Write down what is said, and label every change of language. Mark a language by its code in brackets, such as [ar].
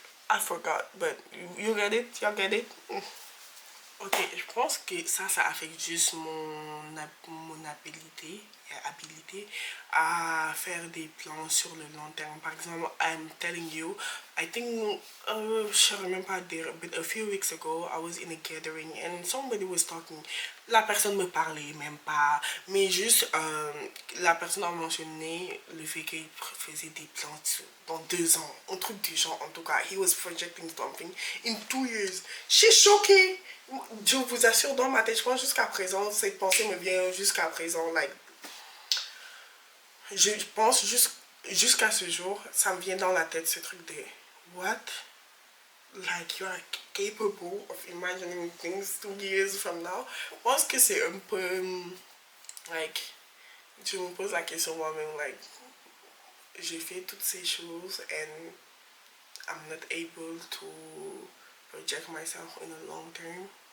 [en] I forgot, but you get it? You get it? Ok, [fr] je pense que ça affecte juste mon habilité habilité à faire des plans sur le long terme. Par exemple, [en] I'm telling you, I think, [fr] je ne même pas dire, [en] but a few weeks ago, I was in a gathering and somebody was talking. [fr] La personne me parlait même pas, mais juste, la personne a mentionné le fait qu'il faisait des plans dans 2 ans, un truc du genre en tout cas. [en] He was projecting something in 2 years. [fr] Je suis choquée. Je vous assure, dans ma tête, je pense jusqu'à présent, cette pensée me vient jusqu'à présent, like, je pense jusqu'à ce jour, ça me vient dans la tête ce truc de what? [en] Like you are capable of imagining things 2 years from now. [fr] Je pense que c'est un peu like, je me pose la question moi-même, like, j'ai fait toutes ces choses [en] and I'm not able to project myself in a long term.